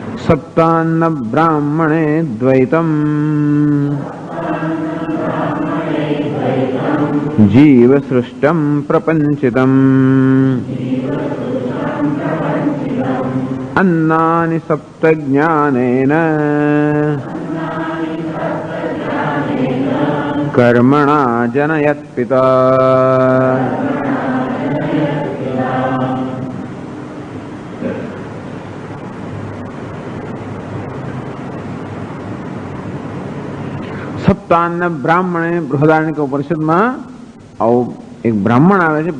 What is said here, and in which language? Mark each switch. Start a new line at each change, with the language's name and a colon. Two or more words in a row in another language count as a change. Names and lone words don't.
Sanskrit: सप्तान्न ब्राह्मणे द्वैतम् जीव सृष्टम् प्रपञ्चितम् अन्नानि सप्त ज्ञानेन कर्मणा जनयत् पिता।
Gujarati: સપ્તાન્ન બ્રાહ્મણે બૃહદારણ્યક ઉપનિષદમાં આવું એક બ્રાહ્મણ આવે છે.